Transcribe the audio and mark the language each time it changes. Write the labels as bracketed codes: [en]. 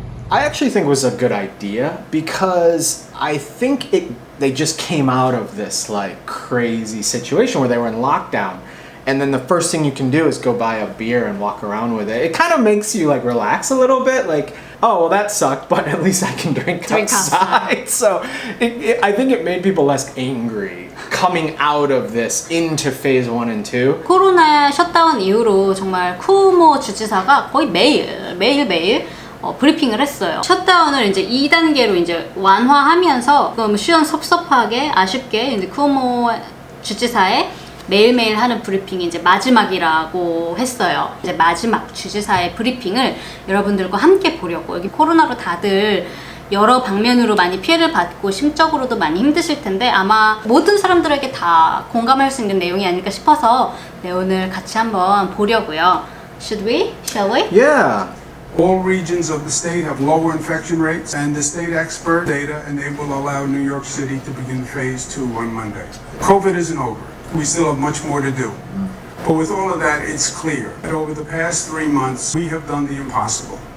[en] I actually think it was a good idea because I think they just came out of this like crazy situation where they were in lockdown, and then the first thing you can do is go buy a beer and walk around with it. It kind of makes you like relax a little bit, like, oh well that sucked, but at least I can drink outside. So I think it made people less angry coming out of this into phase 1 and 2. [ko] 코로나 셧다운 이후로 정말 쿠오모 주지사가 거의 매일 브리핑을 했어요. 셧다운을 이제 2단계로 이제 완화하면서 좀 시원섭섭하게 아쉽게 이제 쿠오모 주지사의 매일매일 하는 브리핑이 이제 마지막이라고 했어요. 이제 마지막 주지사의 브리핑을 여러분들과 함께 보려고. 여기 코로나로 다들 여러 방면으로 많이 피해를 받고 심적으로도 많이 힘드실 텐데 아마 모든 사람들에게 다 공감할 수 있는 내용이 아닐까 싶어서 네, 오늘 같이 한번 보려고요. [en] Should we? Shall we? Yeah. All regions of the state have lower infection rates, and the state expert data, and they will allow New York City to begin phase 2 on Monday. COVID isn't over. We still have much more to do. But with all of that, it's clear that over the past 3 months, we have done the impossible.